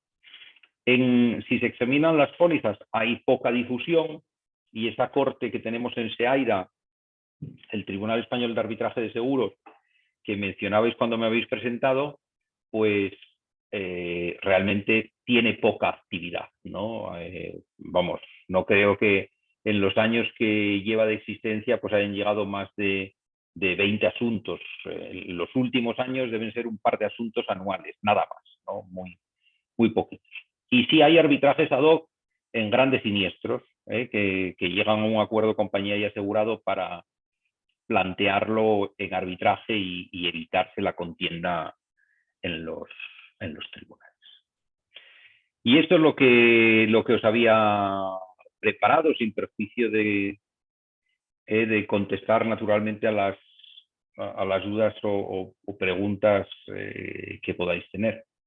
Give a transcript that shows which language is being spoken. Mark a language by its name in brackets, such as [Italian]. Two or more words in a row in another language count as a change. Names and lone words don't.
[Spanish] Si se examinan las pólizas, hay poca difusión, y esa corte que tenemos en Seaida, el Tribunal Español de Arbitraje de Seguros, que mencionabais cuando me habéis presentado, pues realmente tiene poca actividad, ¿no? Vamos, no creo que en los años que lleva de existencia pues hayan llegado más de 20 asuntos. En los últimos años deben ser un par de asuntos anuales, nada más, ¿no? Muy, muy poquitos. Y sí hay arbitrajes [Latin] ad hoc [Spanish] en grandes siniestros, que llegan a un acuerdo compañía y asegurado para plantearlo en arbitraje y evitarse la contienda en los tribunales. Y esto es lo que os había preparado, sin perjuicio de contestar naturalmente a las dudas o preguntas que podáis tener.